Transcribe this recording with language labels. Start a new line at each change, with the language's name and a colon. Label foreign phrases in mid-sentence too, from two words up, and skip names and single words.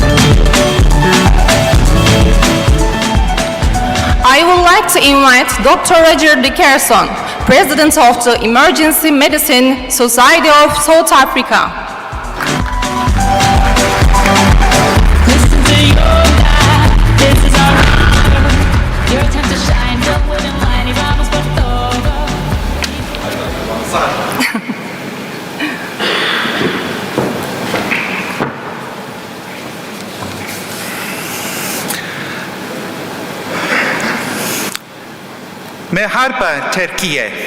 English: I would like to invite Dr. Roger Dickerson, President of the Emergency Medicine Society of South Africa. Listen to yoga, this is our hour. Your time to shine, don't wait in line,
Spanish: y vamos por todo.
Turkish: Merhaba Türkiye.